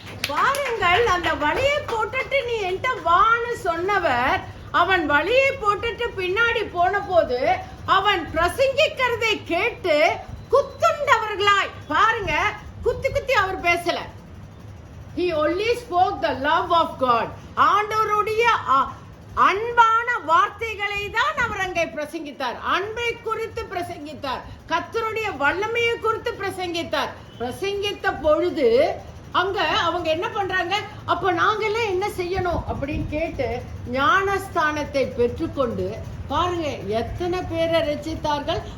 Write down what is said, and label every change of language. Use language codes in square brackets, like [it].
[ta] பாருங்கள், அந்த வலையை போட்டுட்டு நீ என்கிட்ட வான்னு சொன்னவர், அவன் வலையை போட்டுட்டு பின்னாடி போன போது அவன் பிரசங்கிக்கிறதை கேட்டு குத்துண்டவர்களாய், பாருங்க, குத்தி அவர் பேசல. [en] He only spoke the love of God. [ta] ஆண்டவருடைய அன்பான வார்த்தைகளை தான் அவர் அங்கே பிரசங்கித்தார். அன்பை குறித்து பிரசங்கித்தார், கர்த்தருடைய வல்லமையை குறித்து பிரசங்கித்தார். பிரசங்கித்த பொழுது அங்க அவங்க என்ன பண்றாங்க, அப்ப நாங்கெல்லாம் என்ன செய்யணும் அப்படின்னு கேட்டு ஞானஸ்தானத்தை பெற்றுக்கொண்டு பாருங்க எத்தனை பேரை ரட்சித்தார்கள்.